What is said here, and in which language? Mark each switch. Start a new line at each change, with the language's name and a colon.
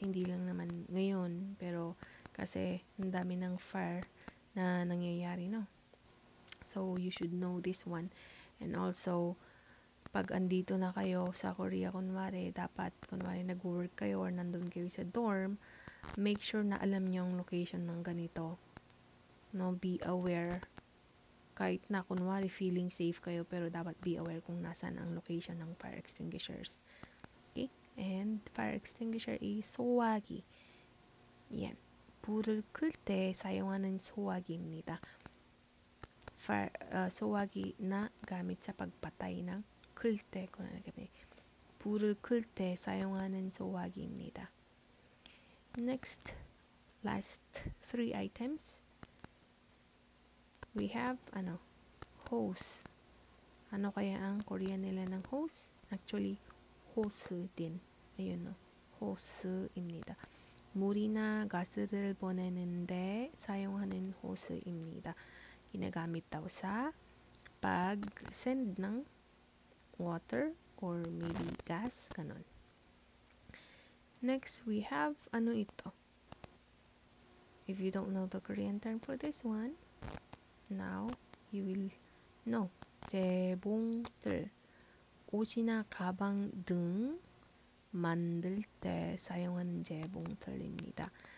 Filipino: Hindi lang naman ngayon, pero kasi ang dami ng fire na nangyayari, no?
English: So you should know this one.
Filipino: And also, pag andito na kayo sa Korea, kunwari nag-work kayo or nandun kayo sa dorm, make sure na alam niyo ang location ng ganito.
English: No, be aware.
Filipino: Kahit na kunwari feeling safe kayo, pero dapat be aware kung nasaan ang location ng fire extinguishers. Okay?
English: And fire extinguisher is
Korean: 소화기.
Filipino: yan.
Korean: 불을 끌 때 사용하는 소화기입니다. 소화기
Filipino: na gamit sa pagpatay ng
Korean: 끌 때, 불을 끌 때 사용하는 소화기입니다.
English: Next, last 3 items. We have hose.
Filipino: Ano kaya ang Korean nila ng hose? Actually, hose din. ayun, no? hose입니다.
Korean: 물이나 가스를 보내는데 사용하는 호스입니다.
Filipino: ginagamit daw sa pag-send ng water or maybe gas, ganon.
English: Next, we have
Filipino: ano ito?
English: If you don't know the Korean term for this one, now you will know.
Korean: 재봉틀. 옷이나 가방 등 만들 때 사용하는 재봉틀입니다.